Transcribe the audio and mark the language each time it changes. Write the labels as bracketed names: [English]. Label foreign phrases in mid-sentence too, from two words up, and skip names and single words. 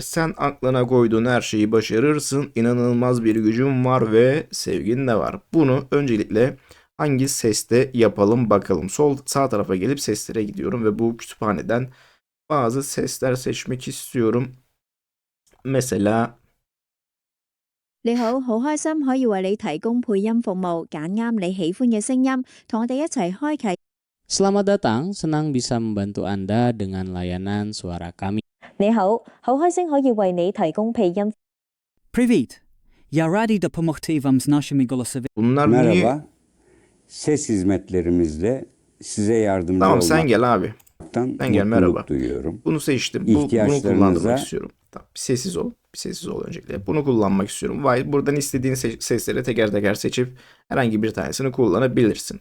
[Turkish] Sen aklına koyduğun her şeyi başarırsın. İnanılmaz bir gücün var ve sevgin de var. Bunu öncelikle hangi seste yapalım bakalım. Sağ tarafa gelip seslere gidiyorum ve bu kütüphaneden bazı sesler seçmek istiyorum. Mesela [Cantonese] 你好，好開心可以為你提供配音服務，揀啱你喜歡嘅聲音，同我哋一齊開啟。 [Indonesian] Selamat datang, senang bisa membantu Anda dengan layanan suara kami. [Cantonese] 你好，好開心可以為你提供配音。 [Ukrainian] Привіт! Я радий допомогти вам з нашими голосовими. [Turkish] bunlar niye? Merhaba. Ses hizmetlerimizde size yardımcı Tamam sen gel abi. olmaktan Sen gel, mutluluk merhaba. duyuyorum. Bunu seçtim. Bunu İhtiyaçlarınıza- kullandırmak istiyorum. Tamam, bir sessiz ol. Bir sessiz ol öncelikle. Bunu kullanmak istiyorum. Buradan istediğin sesleri teker teker seçip herhangi bir tanesini kullanabilirsin.